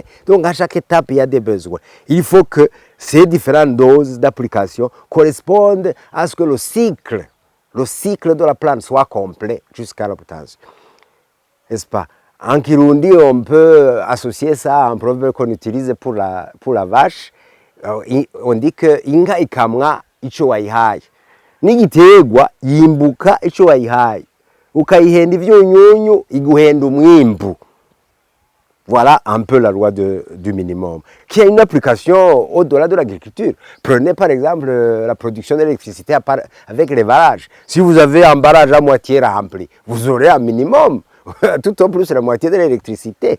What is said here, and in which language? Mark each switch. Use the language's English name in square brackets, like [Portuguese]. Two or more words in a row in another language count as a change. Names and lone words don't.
[French] Donc à chaque étape, il y a des besoins. Il faut que ces différentes doses d'application correspondent à ce que le cycle de la plante soit complet jusqu'à l'obtention. N'est-ce pas? En Kirundi, on peut associer ça à un proverbe qu'on utilise pour la vache. On dit que [Rundi] inka ikamwa ico wayihaye. N'igiterwa yimbuka ico wayihaye. Ukayihenda ivyunyunyu iguhenda umwimbu. [French] Voilà un peu la loi du minimum, qui a une application au-delà de l'agriculture. Prenez par exemple la production d'électricité avec les barrages. Si vous avez un barrage à moitié rempli, vous aurez un minimum, tout au plus la moitié de l'électricité.